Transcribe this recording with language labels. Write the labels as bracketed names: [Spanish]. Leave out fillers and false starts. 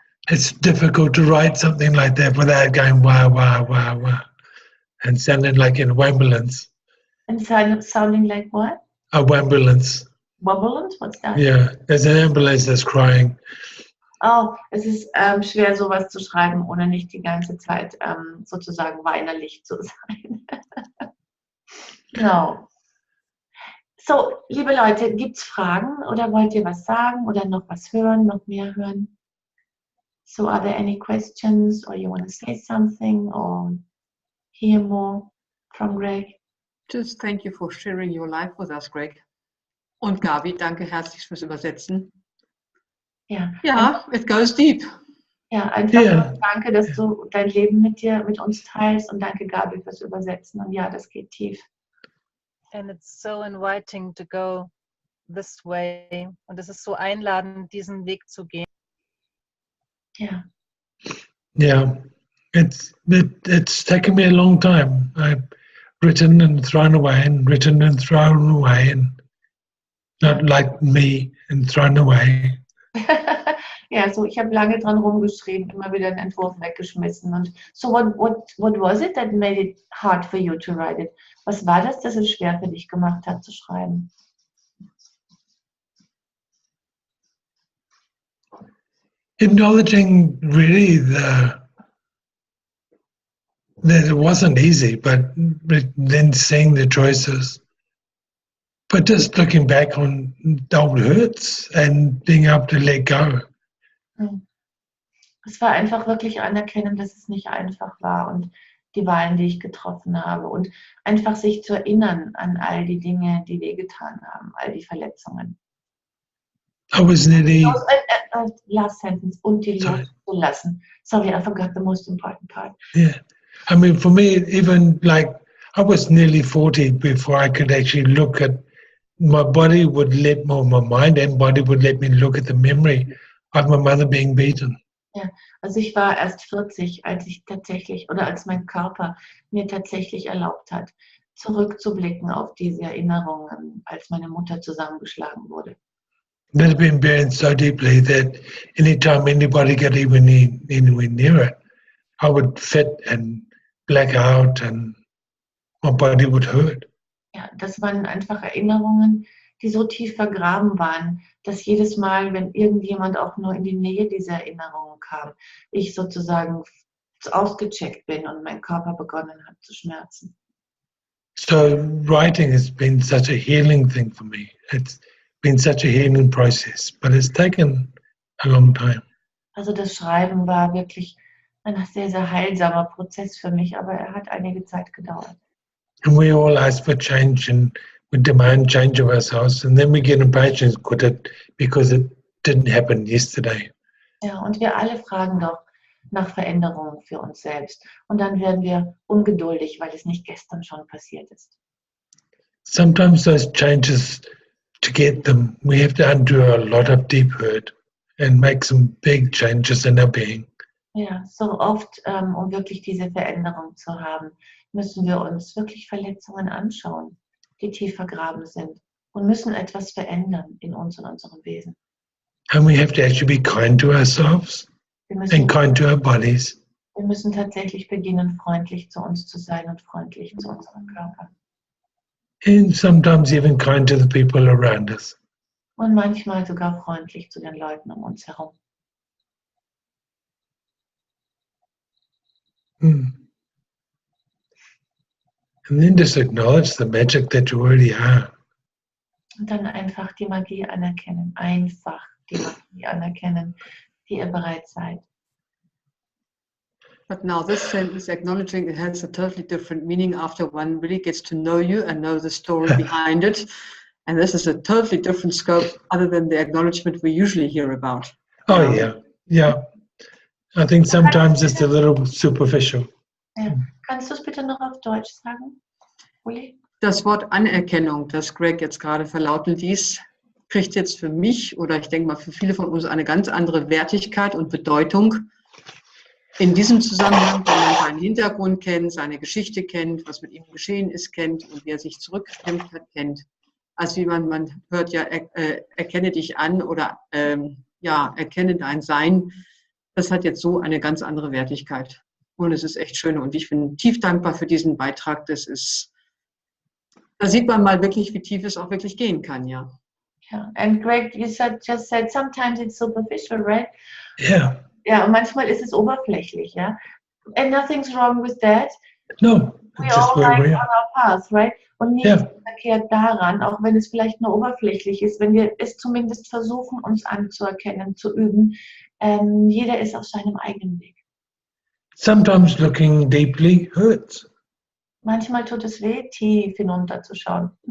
[English] It's difficult to write something like that without going wow, wow, wow, wow, and sounding like an ambulance. And sounding like what? A ambulance. Ambulance? What's that? Yeah, there's an ambulance that's crying. [German] Oh, es ist schwer, sowas zu schreiben, ohne nicht die ganze Zeit sozusagen weinerlich zu sein. Genau. So, liebe Leute, gibt's Fragen oder wollt ihr was sagen oder noch was hören, noch mehr hören? [English] So, are there any questions or you want to say something or hear more from Greg? Just thank you for sharing your life with us, Greg. [German] Und Gabi, danke herzlich fürs Übersetzen. Ja. [English] Ja, it goes deep. [German] Ja, einfach [English] Yeah. [German] danke, dass du dein Leben mit uns teilst und danke, Gabi, fürs Übersetzen. Und ja, das geht tief. [English] And it's so inviting to go this way. [German] Und es ist so einladend, diesen Weg zu gehen. Ja. [English] Yeah. It's taken me a long time. I've written and thrown away and written and thrown away and not like me and thrown away. [German] Ja, so ich habe lange dran rumgeschrieben, immer wieder einen Entwurf weggeschmissen. Und [English] so what was it that made it hard for you to write it? [German] Was war das, das es schwer für dich gemacht hat zu schreiben? [English] Acknowledging really that it wasn't easy, but then seeing the choices. But just looking back on the old hurts and being able to let go. [German] Es war einfach wirklich anerkennen, dass es nicht einfach war und die Wahlen, die ich getroffen habe und einfach sich zu erinnern an all die Dinge, die wehgetan haben, all die Verletzungen. [English] I was nearly, Last sentence, [German] und die loszulassen. [English] Sorry, I forgot the most important part. yeah. I mean, for me, even like I was nearly 40 before I could actually look at my body would let my mind and body would let me look at the memory of my mother being beaten. [German] Ja, also ich war erst 40, als ich tatsächlich, oder als mein Körper mir tatsächlich erlaubt hat, zurückzublicken auf diese Erinnerungen, als meine Mutter zusammengeschlagen wurde. [English] That had been buried so deeply that anytime anybody got even anywhere near it, I would fit and black out and my body would hurt. [German] Ja, das waren einfach Erinnerungen, die so tief vergraben waren, dass jedes Mal, wenn irgendjemand auch nur in die Nähe dieser Erinnerungen kam, ich sozusagen ausgecheckt bin und mein Körper begonnen hat zu schmerzen. [English] So writing has been such a healing thing for me. It's been such a healing process, but it's taken a long time. [German] Also das Schreiben war wirklich ein sehr, sehr heilsamer Prozess für mich, aber er hat einige Zeit gedauert. [English] And we all ask for change and we demand change of ourselves, and then we get impatient because it didn't happen yesterday. [German] Ja, und wir alle fragen doch nach Veränderungen für uns selbst. Und dann werden wir ungeduldig, weil es nicht gestern schon passiert ist. [English] Sometimes those changes, to get them, we have to undo a lot of deep hurt and make some big changes in our being. [German] Ja, so oft, um wirklich diese Veränderung zu haben, müssen wir uns wirklich Verletzungen anschauen, die tief vergraben sind und müssen etwas verändern in uns und unserem Wesen. [English] And we have to actually be kind to ourselves [German] Wir [English] and [German] müssen, [English] kind to our bodies. [German] wir müssen tatsächlich beginnen, freundlich zu uns zu sein und freundlich zu unserem Körper. [English] And sometimes even kind to the people around us. [German] Und manchmal sogar freundlich zu den Leuten um uns herum. [English] And then just acknowledge the magic that you already are. [German] Und dann einfach die Magie anerkennen. Einfach die Magie anerkennen, die ihr bereits seid. [English] But now this sentence, acknowledging, it has a totally different meaning after one really gets to know you and know the story behind it. And this is a totally different scope other than the acknowledgement we usually hear about. Oh, yeah. I think sometimes it's a little superficial. [German] Ja. Kannst du es bitte noch auf Deutsch sagen, Uli? Das Wort Anerkennung, das Greg jetzt gerade verlauten ließ, kriegt jetzt für mich oder ich denke mal für viele von uns eine ganz andere Wertigkeit und Bedeutung. In diesem Zusammenhang, wenn man seinen Hintergrund kennt, seine Geschichte kennt, was mit ihm geschehen ist, kennt und wie er sich zurückgekämpft hat, kennt, als wie man hört ja, erkenne dich an oder erkenne dein Sein. Das hat jetzt so eine ganz andere Wertigkeit. Und es ist echt schön. Und ich bin tief dankbar für diesen Beitrag. Da sieht man mal wirklich, wie tief es auch wirklich gehen kann, ja. Ja. [English] And Greg, you just said sometimes it's superficial, right? Yeah. [German] Ja, und manchmal ist es oberflächlich, ja. [English] And nothing's wrong with that. No, We it's just all where like we on are. our path, right? [German] Und nichts Ja. verkehrt daran, auch wenn es vielleicht nur oberflächlich ist, wenn wir es zumindest versuchen, uns anzuerkennen, zu üben. Jeder ist auf seinem eigenen Weg. [English] Sometimes looking deeply hurts. [German] Manchmal tut es weh, tief hinunterzuschauen,